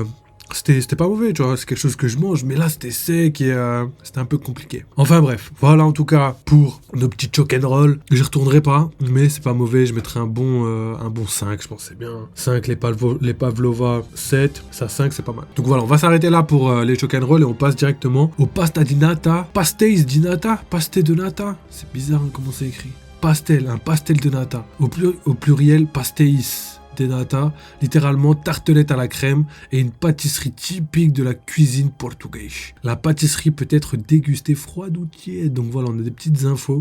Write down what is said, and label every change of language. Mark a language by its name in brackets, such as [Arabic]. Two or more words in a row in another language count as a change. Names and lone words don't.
[French] C'était pas mauvais, tu vois, c'est quelque chose que je mange, mais là c'était sec et c'était un peu compliqué. Enfin bref, voilà en tout cas pour nos petits choc and roll. J'y retournerai pas, mais c'est pas mauvais, je mettrai un bon 5, je pense c'est bien. 5 les pavlova, 7, ça 5 c'est pas mal. Donc voilà, on va s'arrêter là pour les choc and roll et on passe directement au pasta di nata, pastéis di nata, pasté de nata. C'est bizarre hein, comment c'est écrit. Un pastel de nata. Au pluriel, pastéis. De nata, littéralement tartelette à la crème et une pâtisserie typique de la cuisine portugaise. La pâtisserie peut être dégustée froide ou tiède, donc voilà, on a des petites infos.